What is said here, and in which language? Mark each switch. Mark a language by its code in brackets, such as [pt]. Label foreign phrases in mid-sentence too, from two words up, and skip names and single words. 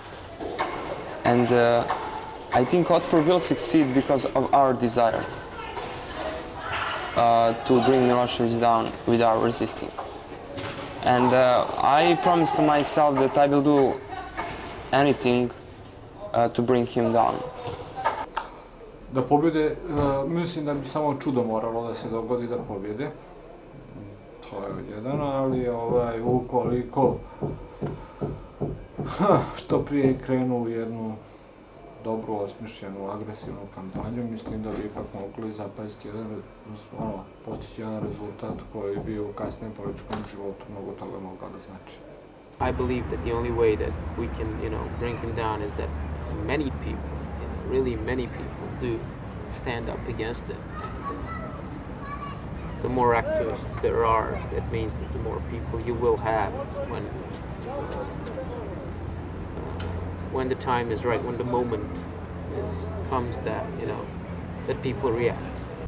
[en] And I think Otpor will succeed because of our desire to bring Milosevic down without resisting. And I promised to myself that I will do anything to bring him down. [sr] Da pobjede, mislim da bi samo čudo moralo da se dogodi da pobjede. To je jedan, ali ukoliko što prije krenu u jednu dobru, osmišljenu, agresivnu kampanju, mislim da bi ipak mogli zapaziti postići jedan rezultat koji bi u kasnijem političkom životu mnogo toga mogao da znači. [en] I believe that the only way that we can, bring him down is that many people, really many people, do stand up against it. And the more activists there are, that means that the more people you will have when the time is right, when the moment comes that that people react.